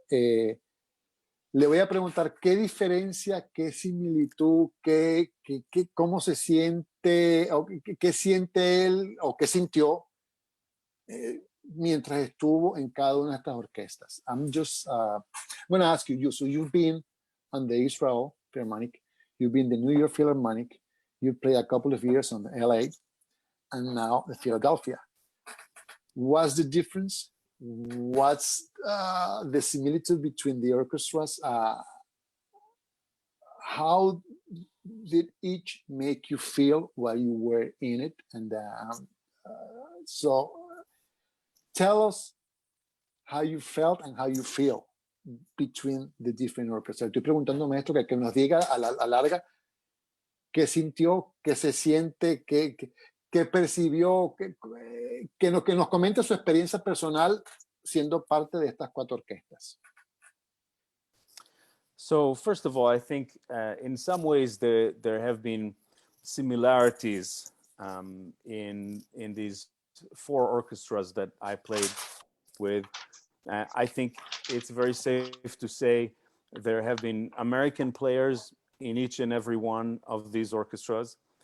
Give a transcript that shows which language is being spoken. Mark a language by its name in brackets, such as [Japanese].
[Spanish] Le voy a preguntar qué diferencia, qué similitud, cómo se siente, o qué siente él o qué sintió mientras estuvo en cada una de estas orquestas. [English] I'm going to ask you, so you've been on the Israel Philharmonic, you've been the New York Philharmonic, you played a couple of years on the LA, and now the Philadelphia. What's the difference? What's the similitude between the orchestras? How did each make you feel while you were in it? And so tell us how you felt and how you feel between the different orchestras. [Spanish] Estoy preguntando, maestro, que nos diga a la larga qué sintió, qué se siente, qué percibió, que nos comente su experiencia personal siendo parte de estas cuatro orquestas. [English] So first of all, I think in some ways there have been similarities in these four orchestras that I played with. I think it's very safe to say there have been American players in each and every one of these orchestras.